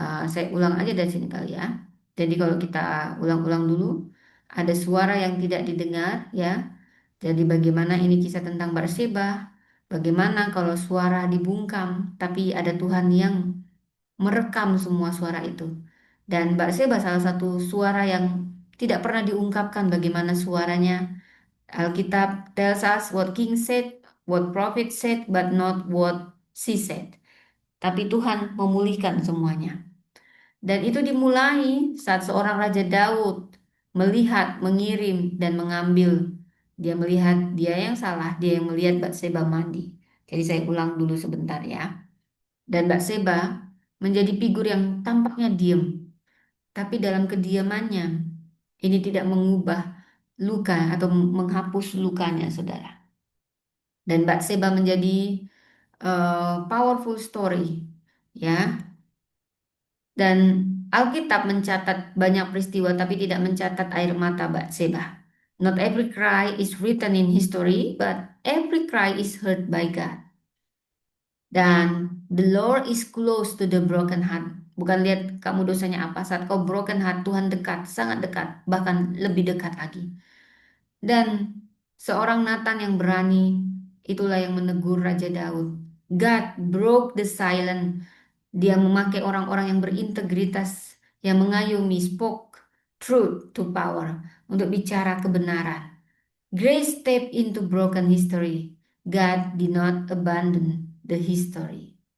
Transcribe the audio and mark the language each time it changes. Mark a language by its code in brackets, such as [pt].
[id] Saya ulang aja dari sini kali ya. Jadi kalau kita ulang-ulang dulu, ada suara yang tidak didengar ya. Jadi bagaimana ini kisah tentang Barseba? Bagaimana kalau suara dibungkam, tapi ada Tuhan yang merekam semua suara itu. Dan Barseba salah satu suara yang tidak pernah diungkapkan bagaimana suaranya. [en] Alkitab tells us what king said, what prophet said, but not what she said. [id] Tapi Tuhan memulihkan semuanya. Dan itu dimulai saat seorang Raja Daud melihat, mengirim, dan mengambil. Dia melihat dia yang salah, dia yang melihat Batseba mandi. Jadi saya ulang dulu sebentar ya. Dan Batseba menjadi figur yang tampaknya diam. Tapi dalam kediamannya, ini tidak mengubah luka atau menghapus lukanya, saudara. Dan Batseba menjadi [en] powerful story, [id] ya. Dan Alkitab mencatat banyak peristiwa tapi tidak mencatat air mata Batseba. [en] Not every cry is written in history, but every cry is heard by God. Dan the Lord is close to the broken heart. [id] Bukan lihat kamu dosanya apa, saat kau [en] broken heart, [id] Tuhan dekat, sangat dekat, bahkan lebih dekat lagi. Dan seorang Nathan yang berani, itulah yang menegur Raja Daud. [en] God broke the silence. [id] Dia memakai orang-orang yang berintegritas, yang mengayomi, [en] spoke truth to power, [id] untuk bicara kebenaran. [en] Grace stepped into broken history. God did not abandon the history.